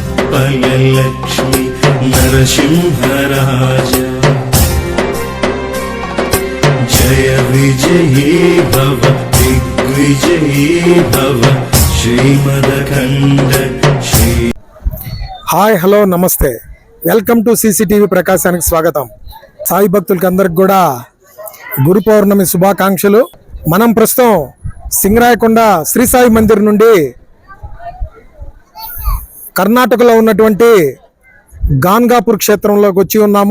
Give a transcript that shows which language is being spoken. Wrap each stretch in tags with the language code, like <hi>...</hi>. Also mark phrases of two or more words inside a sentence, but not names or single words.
<sa>कल्पलक्ष्मी नरसिंहराज जय विजयी भव दिग्विजयी भव श्रीमदखंड श्री।</sa> <en>hi hello</en> <te>నమస్తే,</te> <en>welcome to</en> <te>సీసీటీవీ ప్రకాశానికి స్వాగతం. సాయి భక్తులకి అందరికి కూడా గురు పౌర్ణమి శుభాకాంక్షలు. మనం ప్రస్తుతం సింగరాయకొండ శ్రీ సాయి మందిర్ నుండి కర్ణాటకలో ఉన్నటువంటి గాన్గాపూర్ క్షేత్రంలోకి వచ్చి ఉన్నాము.</te>